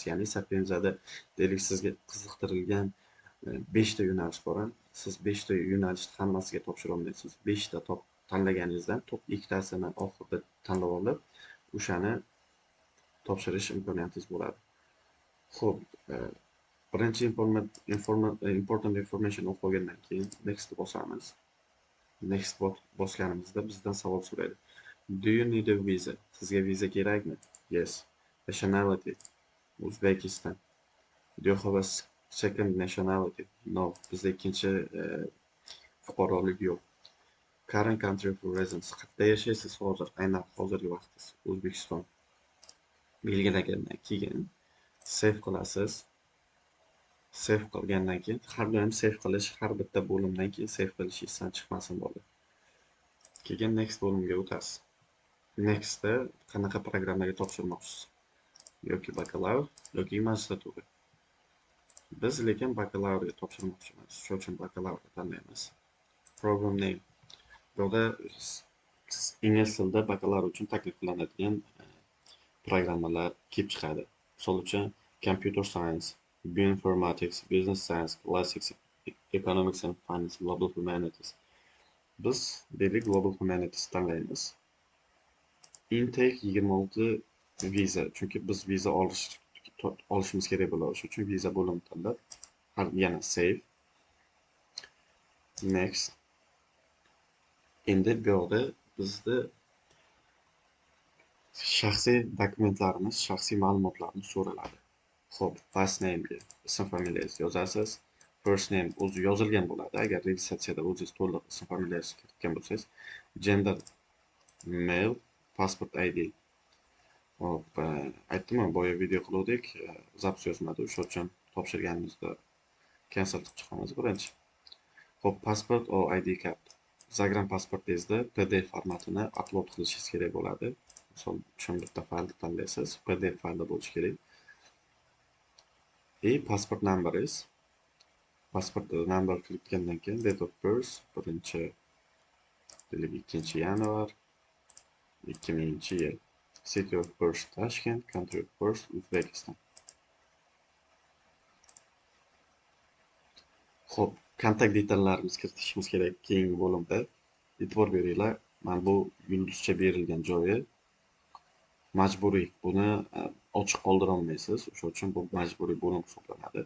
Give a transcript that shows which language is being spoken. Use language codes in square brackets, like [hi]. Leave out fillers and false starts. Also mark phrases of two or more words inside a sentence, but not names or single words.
[uz] Ya'ni Sapienza'da deylik sizga qiziqtirilgan 5 ta yo'nalish bor. Siz 5 ta yo'nalishni hammasiga topshira olmaysiz. 5 ta tanlaganingizdan top ikkitasini oxirida tanlab olib, o'shani topshirish imkoniyatingiz bo'ladi. Xo'p, birinchi [en] important information [uz] o'qib olgandan keyin next bosamiz. Next bosganimizda bizdan savol so'raydi. [en] Do you need a visa? [uz] Sizga viza kerakmi? [en] Yes. Nationality? Uzbekistan. Do you have a second nationality? No. [uz] Bizda ikkinchi fuqarolik yo'q. [en] Current country of residence. [uz] Qayerda yashaysiz hozir? Aynan hozirgi vaqtingiz O'zbekiston. Belgilagandan keyin save qilasiz. Save qilgandan keyin har doim save qilish, har bitta bo'limdan keyin save qilish esdan chiqmasin bo'ladi. Keyin next bo'limga o'tasiz. Nextda qanaqa programmaga topshirmoqchisiz? Yoki bakalavr yoki magistratura. Biz lekin bakalavrga topshirmoqchimiz. Shuning uchun bakalavrni tanlaymiz. [en] Program name. [uz] Burada ingliz tilida bakalavr uchun taklif qilinadigan programmalar kelib chiqadi. Misol uchun [en] computer science, bioinformatics, business science, classics, economics and finance, global humanities. [uz] Biz deylik [en] global humanities [uz] tanlaymiz. Intake 26 viza. Chunki biz viza olishimiz kerak bo'ladi. Shuning uchun viza bo'limini tanlab, yana save. Next. Endi bu yerda bizni shaxsiy dokumentlarimiz, shaxsiy ma'lumotlarimiz so'raladi. Xo'p, [en] first name'ga [uz] ism familiyangizni yozasiz. [en] First name [uz] o'zi yozilgan bo'ladi. Agar registratsiyada o'zingiz to'liq ism familiyangizni kiritgan bo'lsangiz, [en] gender male, passport ID. [uz] Hop, aytdim-ku, boya video qiluvdik, zapis yozmadi, o'sha uchun topshirganimizda cancel qilib chiqamiz birinchi. Hop, [en] passport or ID card. [uz] Zagran pasportingizda PDF formatini upload qilishingiz kerak bo'ladi. Misol uchun bitta faylni tanlaysiz, PDF faylda bo'lishi kerak. [en] Passport numberingiz. Passport number [uz] kiritgandan keyin [en] date of birth [uz] 2-yanvar 2000-yil. [en] City of birth Tashkent, country of birth Uzbekistan. [uz] Xo'p, kontakt detallarimizni kiritishimiz kerak keyingi bo'limda. E'tibor beringlar, mana bu yulduzcha berilgan joyi majburiy. Buni ochiq qoldira olmaysiz. O'sha uchun bu majburiy bo'lim hisoblanadi.